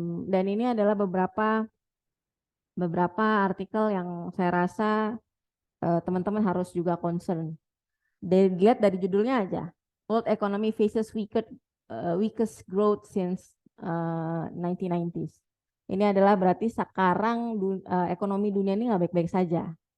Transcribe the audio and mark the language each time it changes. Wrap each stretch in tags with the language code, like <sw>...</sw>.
<id>Dan ini adalah beberapa artikel yang saya rasa teman-teman harus juga concern. Dilihat dari judulnya aja.</id> <en>World economy faces weakest growth since 1990s.</en> <id>Ini adalah berarti sekarang ekonomi dunia ini nggak baik-baik saja.</id>